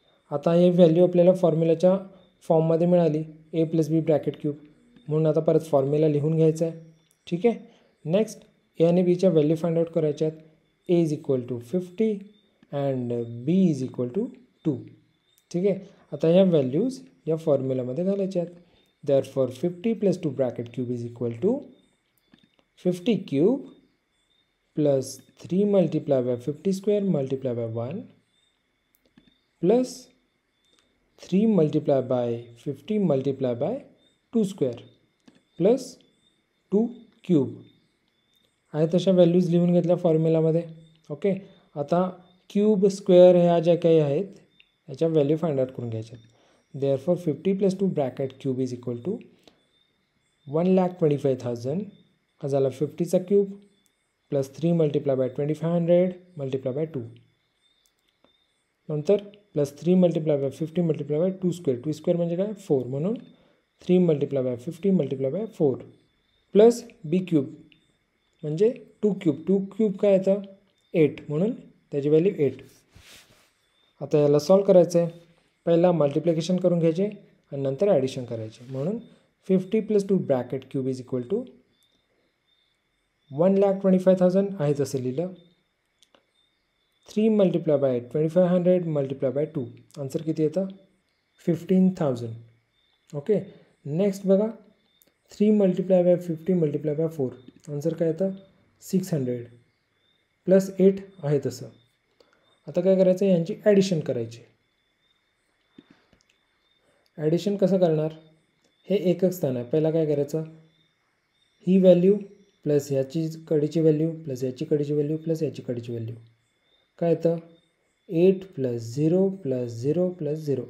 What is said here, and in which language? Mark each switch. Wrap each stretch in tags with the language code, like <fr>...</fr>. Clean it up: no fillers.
<mr>आता हे व्हॅल्यू आपल्याला फॉर्म्युलाच्या फॉर्ममध्ये मिळाली, a + b ब्रॅकेट क्यूब. म्हणून आता परत फॉर्म्युला लिहून घ्यायचा आहे. ठीक आहे. नेक्स्ट a आणि bच्या व्हॅल्यू फाइंड आउट करायच्या आहेत.</mr> <en>a is equal to 50 and b is equal to 2. ठीक आहे.</en> <mr>आता ह्या व्हॅल्यूज या फॉर्म्युलामध्ये घालायच्या आहेत.</mr> <en>Therefore 50 + 2 bracket cube is equal to 50 cube plus 3 multiply by 50 square multiply by 1 plus 3 multiply by 50 multiply by 2 square plus 2 cube.</en> <mr>आहे तशा values लिहून घेतल्या फॉर्म्युलामध्ये. ओके. आता क्यूब स्क्वेअर ह्या ज्या काही आहेत ह्याच्या व्हॅल्यू फाइंड आउट करून घ्यायच्या.</mr> <en>therefore 50 + 2 bracket cube is equal to 1,25,000</en> <mr>हा झाला 50चा cube</mr> <en>Plus 3 multiply by 2500 multiply by 2. नंतर plus 3 multiply by 50 multiply by 2 square. 2 square म्हणजे काय 4 म्हणून 3 multiply by 50 multiply by 4 plus b cube म्हणजे 2 cube.</en> <mr>2 क्यूब काय येतं 8 म्हणून त्याची व्हॅल्यू 8. आता याला सॉल्व करायचं आहे. पहिला मल्टिप्लिकेशन करून घ्यायचे आणि नंतर ॲडिशन करायचे.</mr> <en>म्हणून 50 + 2 bracket cube is equal to 1,25,000</en> <mr>आहे तसं लिहिलं.</mr> <en>3 multiply by 2500 multiply by 2.</en> <mr>Answer किती येतं</mr> <en>15,000. Okay. Next बघा 3 multiply by 50 multiply by 4.</en> <mr>Answer काय येतं 600 प्लस 8 आहे तसं. आता काय करायचं यांची ॲडिशन करायची. ॲडिशन कसं करणार, हे एकक स्थान आहे. पहिला काय करायचं, ही व्हॅल्यू प्लस ह्याची कडीची व्हॅल्यू प्लस याची कडीची व्हॅल्यू प्लस याची कडीची व्हॅल्यू काय येतं 8 प्लस 0 प्लस 0 प्लस 0.</mr>